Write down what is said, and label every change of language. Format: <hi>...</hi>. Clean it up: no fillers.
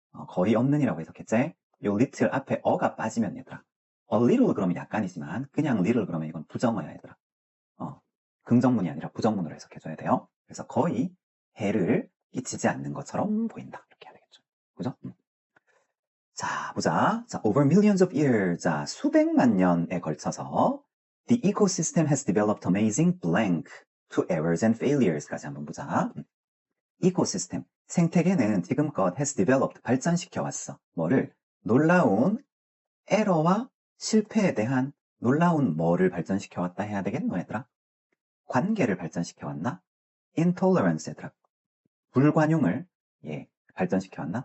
<ko>거의 없는이라고 해석했지? 요 little 앞에 어가 빠지면 얘들아, a little 그러면 약간이지만 그냥 little 그러면 이건 부정어야, 얘들아. 긍정문이 아니라 부정문으로 해석해줘야 돼요. 그래서 거의 해를 끼치지 않는 것처럼 보인다. 이렇게 해야 되겠죠. 그죠? 자, 보자.</ko> <en>자, over millions of years. 자,</en> <ko>수백만 년에 걸쳐서</ko> <en>the ecosystem has developed amazing blank to errors and failures까지</en> <ko>한번 보자. 이코시스템, 생태계는 지금껏 has developed, 발전시켜 왔어. 뭐를? 놀라운 에러와 실패에 대한 놀라운 뭐를 발전시켜 왔다 해야 되겠노, 얘들아? 관계를 발전시켜 왔나? intolerance, 얘들아. 불관용을 발전시켜 왔나?</ko>